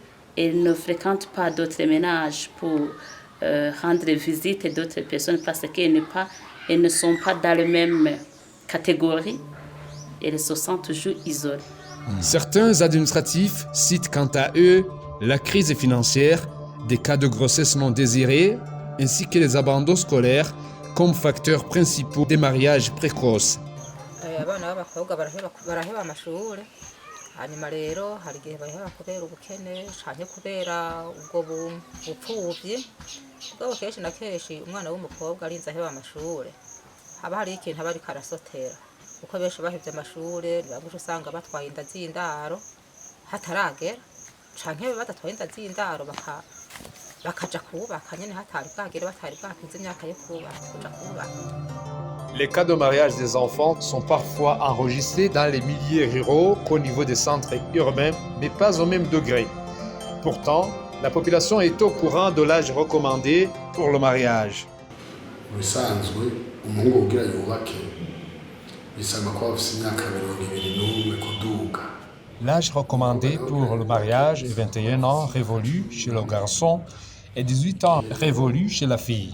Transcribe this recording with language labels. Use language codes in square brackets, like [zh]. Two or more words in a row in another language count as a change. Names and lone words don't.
[fr] Elle ne fréquente pas d'autres ménages pour rendre visite à d'autres personnes parce qu'elles ne sont pas dans la même catégorie. Elles se sentent toujours isolées. Certains administratifs citent quant à eux la crise financière, des cas de grossesse non désirée, ainsi que les abandons scolaires comme facteurs principaux des mariages précoces. [rn] Abana b'abakobwa baraheba amashuri, hanyuma rero hari igihe baheba kubera ubukene canke kubera ubwo bupfuvyi. Ubwo kenshi na kenshi umwana w'umukobwa arinze aheba amashuri, haba hari ikintu aba ariko arasotera, kuko benshi bahevye amashuri ntibabuje usanga batwaye inda z'indaro hataragera, canke badatwaye inda z'indaro bakaja kubaka nyene hatari bwagere, batari bwakize imyaka yo kuja kubaka. [fr] Les cas de mariage des enfants sont parfois enregistrés dans les milieux ruraux qu'au niveau des centres urbains, mais pas au même degré. Pourtant, la population est au courant de l'âge recommandé pour le mariage. L'âge recommandé pour le mariage est 21 ans révolus chez le garçon et 18 ans révolus chez la fille.